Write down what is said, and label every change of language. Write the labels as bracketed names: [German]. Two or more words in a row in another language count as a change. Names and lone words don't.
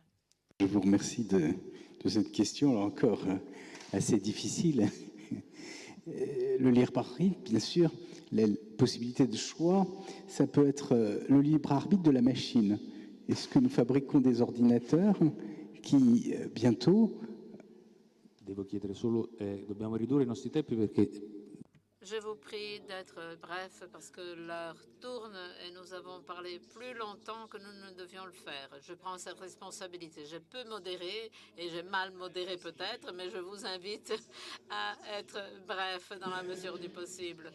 [French] Je vous remercie de cette question, là encore, assez difficile. Le libre arbitre, bien sûr, la possibilité de choix, ça peut être le libre arbitre de la machine. Est-ce que nous fabriquons des ordinateurs qui, bientôt... [Italian] Devo chiedere solo, dobbiamo ridurre i nostri tempi perché... [French] Je vous prie d'être bref parce que l'heure tourne et nous avons parlé plus longtemps que nous ne devions le faire. Je prends cette responsabilité. Je peux modérer et j'ai mal modéré peut-être, mais je vous invite à être bref dans la mesure du possible.